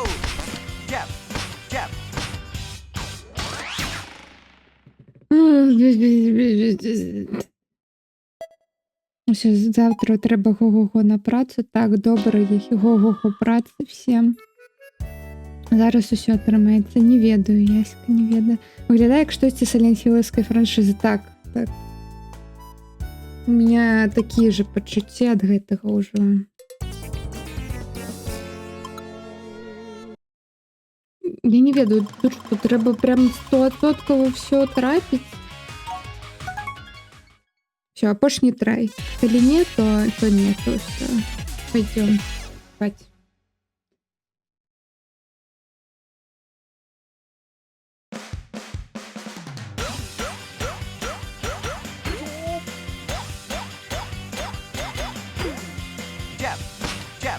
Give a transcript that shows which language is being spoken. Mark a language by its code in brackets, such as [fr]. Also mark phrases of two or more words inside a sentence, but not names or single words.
[en] Jab, jab. [uk] Все, завтра треба го-го-го на працю. Так, добре, го-го-го праці всім. [be] Зараз усе атрымаецца. Не ведаю, яська, не ведаю. Выглядае як штосьці саленхілаўскай франшызы. Так. У меня такія же пачуцці ад гэтага ўжо. Я не ведаю, тут што трэба прям 100% все трапіць. Все, апошні трай. Калі не, то не, то все. Пойдем спать. [en] Jab, jab.